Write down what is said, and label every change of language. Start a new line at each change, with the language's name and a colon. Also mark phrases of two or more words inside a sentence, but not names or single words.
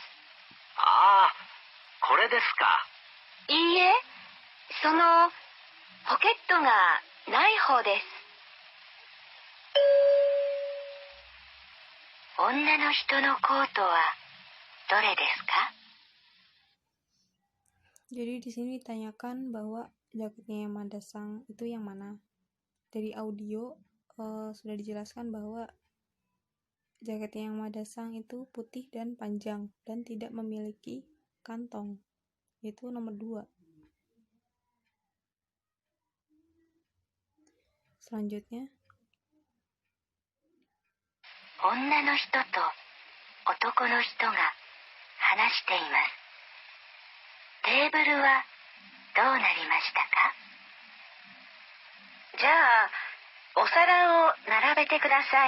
Japanese: ああ、これですか。いいえ、その、ポケットがない方です。女の人のコートはどれですか?
Indonesian: Jadi di sini ditanyakan bahwa jaketnya Yamada Sang itu yang mana. Dari audio sudah dijelaskan bahwa jaketnya Yamada Sang itu putih dan panjang dan tidak memiliki kantong, yaitu nomor 2. Selanjutnya,
Japanese: 女の人と男の人が話しています。テーブルはどうなりましたか？じゃあ、お皿を並べてください。